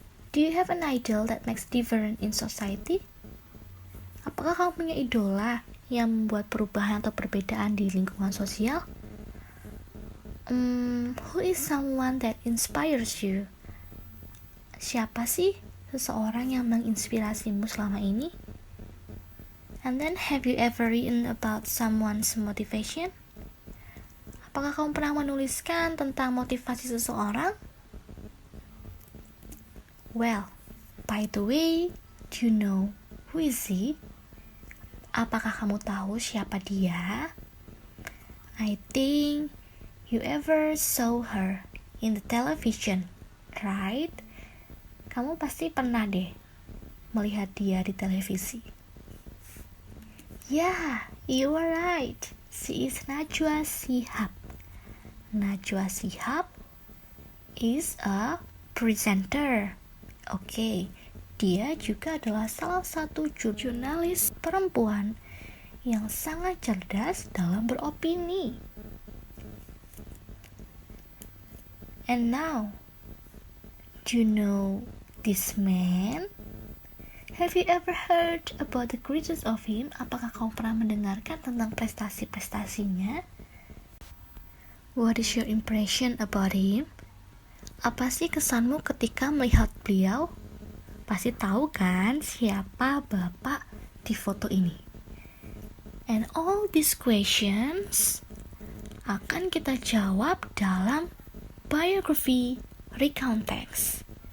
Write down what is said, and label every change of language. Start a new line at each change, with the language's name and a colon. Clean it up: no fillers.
English: Do you have an idol that makes difference in society?
Indonesian: Apakah kamu punya idola yang membuat perubahan atau perbedaan di lingkungan sosial?
English: Who is someone that inspires you?
Indonesian: Siapa sih seseorang yang menginspirasimu selama ini?
English: And then, have you ever written about someone's motivation?
Indonesian: Apakah kamu pernah menuliskan tentang motivasi seseorang?
English: Well, by the way, do you know who is he?
Indonesian: Apakah kamu tahu siapa dia?
English: I think you ever saw her in the television, right?
Indonesian: Kamu pasti pernah deh melihat dia di televisi.
English: Yeah, you are right. She is Najwa Shihab. Najwa Shihab is a presenter.
Indonesian: Oke, dia juga adalah salah satu jurnalis perempuan yang sangat cerdas dalam beropini.
English: And now, do you know this man? Have you ever heard about the greatness of him?
Indonesian: Apakah kamu pernah mendengarkan tentang prestasi-prestasinya?
English: What is your impression about him?
Indonesian: Apa sih kesanmu ketika melihat beliau? Pasti tahu kan siapa bapak di foto ini?
English: And all these questions
Indonesian: akan kita jawab dalam
English: biography recontext.